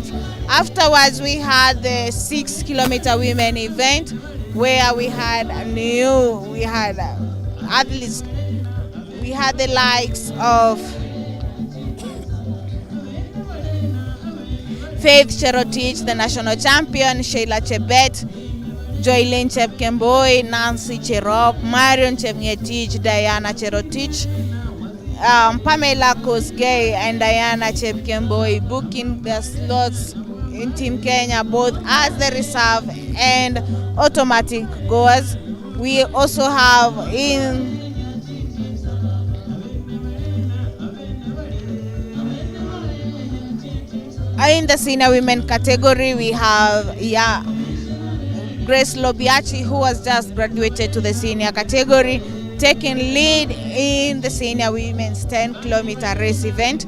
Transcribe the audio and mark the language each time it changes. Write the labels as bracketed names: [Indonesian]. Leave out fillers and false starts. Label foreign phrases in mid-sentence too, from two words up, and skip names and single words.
[English] Afterwards, we had the 6-kilometer women event where we had athletes. We had the likes of Faith Cherotich, the national champion, Sheila Chebet, Joylene Chepkemboi, Nancy Cherop, Marion Chepngetich, Diana Cherotich, Pamela Kosgei and Diana Chepkemboi booking their slots in Team Kenya both as the reserve and automatic goers. We also have in the senior women category, we have Grace Lobiachi, who has just graduated to the senior category, taking lead in the senior women's 10-kilometer race event.